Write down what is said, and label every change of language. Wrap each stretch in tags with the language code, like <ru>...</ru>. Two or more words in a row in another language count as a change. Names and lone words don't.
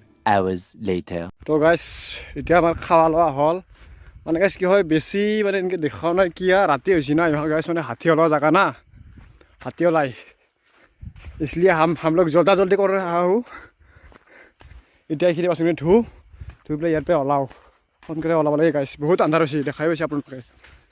<en>hours later.</en> <as>তো গাইছ এতিয়া আমাৰ খাৱা লোৱা হ'ল মানে গাইছ কি হয় বেছি মানে এনেকৈ দেখাও নাই কি ৰাতি হৈছে না ইমান গাইছ মানে হাতী ওলোৱা জেগা না হাতী ওলাই</as> <hi>इसलिए हम लोग जल्दी कर रहा हूँ</hi> <as>এতিয়া এইখিনি বাচন ধুই পেলাই ইয়াৰ পৰা ওলাওঁ সোনকালে ওলাব লাগে গাইছ বহুত আন্ধাৰ হৈছে দেখাই পাইছে আপোনালোকে</as>